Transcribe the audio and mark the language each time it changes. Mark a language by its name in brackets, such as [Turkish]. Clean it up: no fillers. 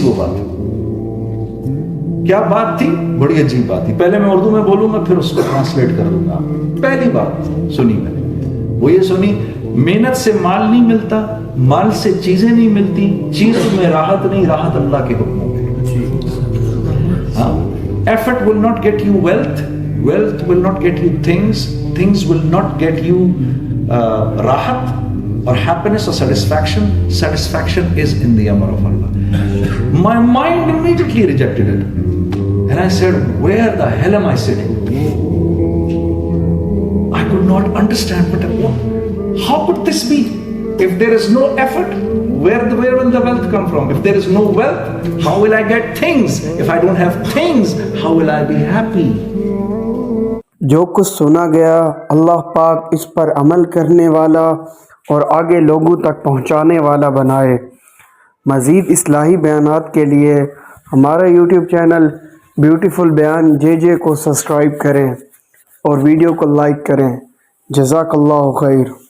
[Urdu] وہ بات کیا بات تھی؟ بڑی عجیب بات تھی. پہلے میں اردو میں بولوں گا پھر اس کو ٹرانسلیٹ کر دوں گا. پہلی بات سنی میں نے، وہ یہ سنی، محنت سے مال نہیں ملتا، مال سے چیزیں نہیں ملتی، چیزوں میں راحت نہیں، راحت اللہ کے حکموں میں. [English] Effort will not get you wealth, wealth will not get you things, things will not get you rahat or happiness or satisfaction. Satisfaction is in the amr of Allah. My mind immediately rejected it, and I said, where the hell am I sitting? I could not understand, but how could this be? If there is no effort, where will the wealth come from? If there is no wealth, how will I get things? If I don't have things, how will I be happy? [Urdu] جو کچھ سنا گیا اللہ پاک اس پر عمل کرنے والا اور آگے لوگوں تک پہنچانے والا بنائے. مزید اصلاحی بیانات کے لیے ہمارا یوٹیوب چینل بیوٹیفل بیان JJ کو سبسکرائب کریں اور ویڈیو کو لائک کریں. جزاک اللہ خیر.